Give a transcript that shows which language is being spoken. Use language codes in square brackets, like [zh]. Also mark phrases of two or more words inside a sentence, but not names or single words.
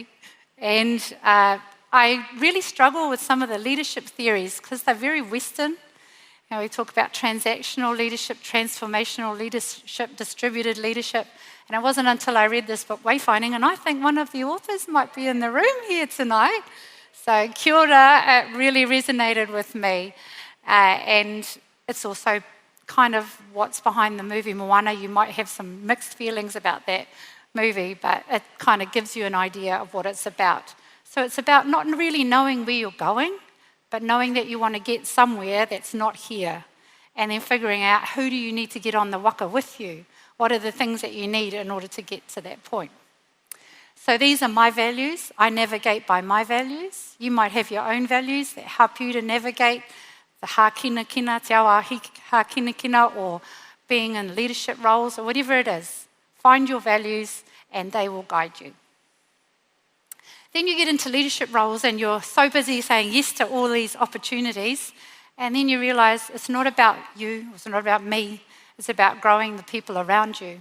[en] And I really struggle with some of the leadership theories because they're very Western. We talk about transactional leadership, transformational leadership, distributed leadership. And it wasn't until I read this book, Wayfinding, and I think one of the authors might be in the room here tonight. [mi] So kia ora, [en] it really resonated with me. And it's also kind of what's behind the movie Moana. You might have some mixed feelings about that movie, but it kind of gives you an idea of what it's about. So it's about not really knowing where you're going, but knowing that you want to get somewhere that's not here, and then figuring out who do you need to get on the waka with you. What are the things that you need in order to get to that point? So these are my values. I navigate by my values. You might have your own values that help you to navigate the [mi] hākinakina, te awa hākinakina, [en] or being in leadership roles, or whatever it is. Find your values and they will guide you. Then you get into leadership roles and you're so busy saying yes to all these opportunities, and then you realize it's not about you, it's not about me, it's about growing the people around you.